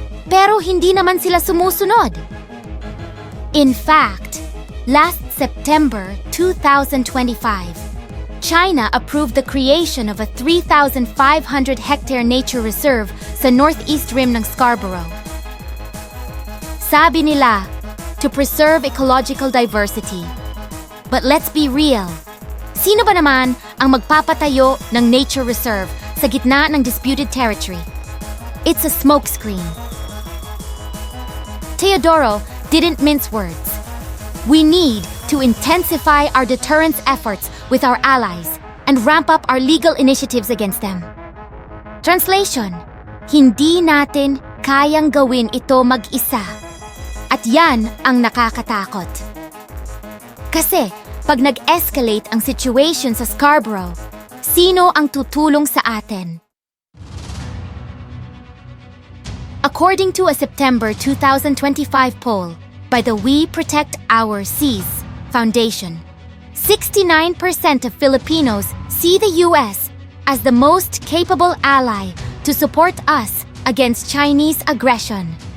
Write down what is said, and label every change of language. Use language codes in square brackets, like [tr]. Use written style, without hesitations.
[tl] Pero hindi naman sila sumusunod. [en] In fact, last September 2025, China approved the creation of a 3,500-hectare nature reserve sa northeast rim ng Scarborough. [tl] Sabi nila, [en] to preserve ecological diversity. But let's be real. [tl] Sino ba naman ang magpapatayo ng nature reserve sa gitna ng disputed territory? [en] It's a smokescreen. Teodoro didn't mince words. We need to intensify our deterrence efforts with our allies and ramp up our legal initiatives against them. [tl] Translation, hindi natin kayang gawin ito mag-isa. At yan ang nakakatakot. Kasi pag nag-escalate ang situation sa Scarborough, sino ang tutulong sa atin? [en] According to a September 2025 poll by the We Protect Our Seas Foundation, 69% of Filipinos see the US as the most capable ally to support us against Chinese aggression.